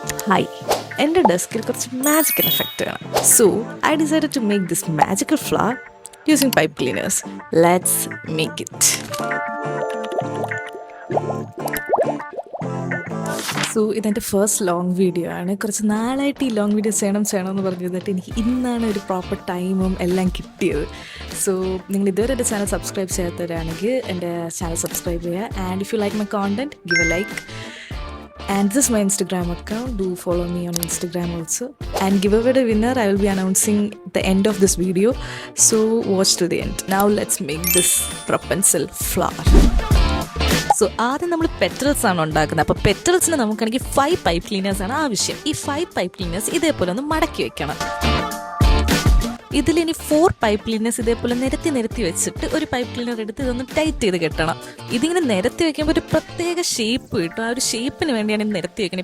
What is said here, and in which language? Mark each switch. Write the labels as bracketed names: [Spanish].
[Malayalam] Hi, എൻ്റെ ഡെസ്കിൽ കുറച്ച് മാജിക്കൽ എഫക്റ്റ് വേണം. [English] So, I decided to make this magical flower using pipe cleaners. Let's make it. [Malayalam] So ഇതെൻ്റെ first long video ആണ്. കുറച്ച് നാളായിട്ട് ഈ ലോങ് വീഡിയോസ് ചെയ്യണമെന്ന് പറഞ്ഞിരുന്നിട്ട് എനിക്ക് ഇന്നാണ് ഒരു പ്രോപ്പർ ടൈമും എല്ലാം കിട്ടിയത്. സോ നിങ്ങൾ ഇതുവരെ എൻ്റെ ചാനൽ സബ്സ്ക്രൈബ് ചെയ്യാത്തവരാണെങ്കിൽ എൻ്റെ ചാനൽ സബ്സ്ക്രൈബ് ചെയ്യുക. [English] And if you like my content, give a like. And this is my Instagram account. Do follow me on Instagram also. And give away the winner I will be announcing at the end of this video. So watch to the end. Now let's make this Rapunzel flower. [Malayalam] So ആദ്യം നമ്മൾ petals ആണ് ഉണ്ടാക്കുന്നത്. അപ്പോൾ പെറ്റൽസിന് നമുക്കാണെങ്കിൽ 5 pipe cleaners ആണ് ആവശ്യം. ഈ 5 pipe cleaners ഇതേപോലെ ഒന്ന് മടക്കി വെക്കണം. ഇതിലിനി 4 പൈപ്പ് ക്ലീനേഴ്സ് ഇതേപോലെ നിരത്തി വെച്ചിട്ട് ഒരു പൈപ്പ് ക്ലീനർ എടുത്ത് ഇതൊന്ന് ടൈറ്റ് ചെയ്ത് കെട്ടണം. ഇതിങ്ങനെ നിരത്തി വെക്കുമ്പോൾ ഒരു പ്രത്യേക ഷേപ്പ് കിട്ടും. ആ ഒരു ഷേപ്പിന് വേണ്ടിയാണ് ഇത് നിരത്തി വെക്കണം.